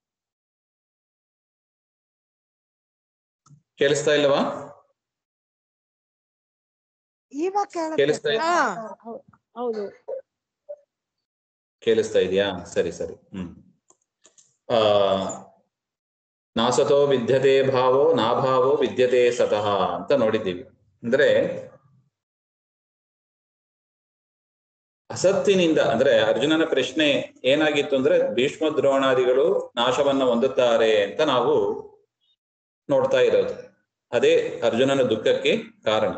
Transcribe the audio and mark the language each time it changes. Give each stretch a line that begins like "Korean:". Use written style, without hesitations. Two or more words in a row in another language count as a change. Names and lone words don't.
Kannada: ಕೇಳಿಸ್ತಾ ಇಲ್ಲವಾ? ಇವಾಗ ಕೇಳಿಸ್ತಾ ಇದೆ? ಹೌದು. ಕೇಳಿಸ್ತಾ ಇದೆಯಾ? ಸರಿ ಸರಿ.
Sanskrit: ನಾಸತೋ ವಿದ್ಯತೆ ಭಾವೋ ನಾಭಾವೋ ವಿದ್ಯತೆ ಸತಃ
Kannada: ಅಂತ ನೋಡಿದ್ದೀವಿ. ಅಂದ್ರೆ ಅಸತ್ತಿನಿಂದ, ಅಂದ್ರೆ ಅರ್ಜುನನ ಪ್ರಶ್ನೆ ಏನಾಗಿತ್ತು ಅಂದ್ರೆ ಭೀಷ್ಮ ದ್ರೋಣಾದಿಗಳು ನಾಶವನ್ನ ಹೊಂದುತ್ತಾರೆ ಅಂತ ನಾವು ನೋಡ್ತಾ ಇರೋದು. ಅದೇ ಅರ್ಜುನನ ದುಃಖಕ್ಕೆ ಕಾರಣ.